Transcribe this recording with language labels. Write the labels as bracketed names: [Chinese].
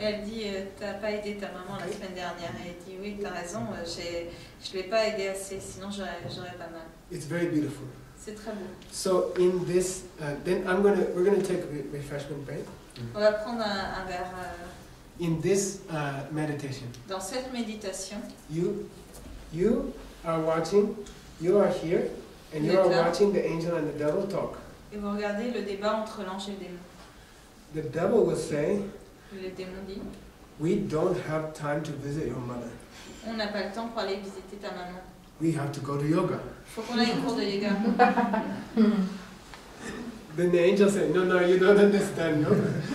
[French] Et elle dit, t'as pas aidé ta maman la semaine dernière. Et elle dit, oui, t'as raison, je l'ai pas aidé assez, sinon j'aurais pas mal. [English] It's very beautiful. [French] C'est très beau. [English] So in this, then we're gonna take a refreshment break. [French] On va prendre un verre. [English] In this meditation, [French] Dans cette méditation, [English] you are watching. You are here, and you are watching the angel and the devil talk. [French] et vous regardez le débat entre l'ange et le démon. [English] The devil will say, [French] Le démon dit, [English] "We don't have time to visit your mother. [French] on n'a pas le temps pour aller visiter ta maman. [English] We have to go to yoga." [French] Faut qu'on aille au cours de yoga. [English] Then the angel said, "No, no, you don't understand yoga.